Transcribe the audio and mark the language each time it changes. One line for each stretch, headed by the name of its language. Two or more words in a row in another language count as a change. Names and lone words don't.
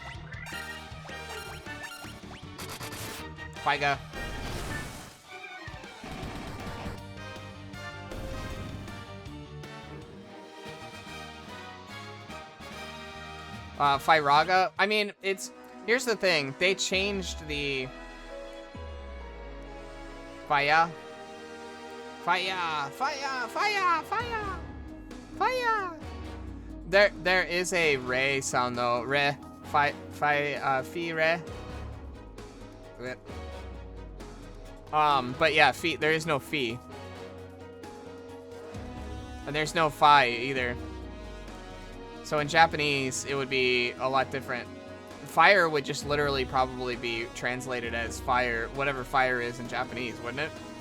English: Faiga. Firaga. I mean, here's the thing. They changed the Fire. There is a re sound though. Re. Fi re. But yeah, fee. There is no fee. And there's no fi either. So in Japanese, it would be a lot different. Fire would just literally probably be translated as fire, whatever fire is in Japanese, wouldn't it?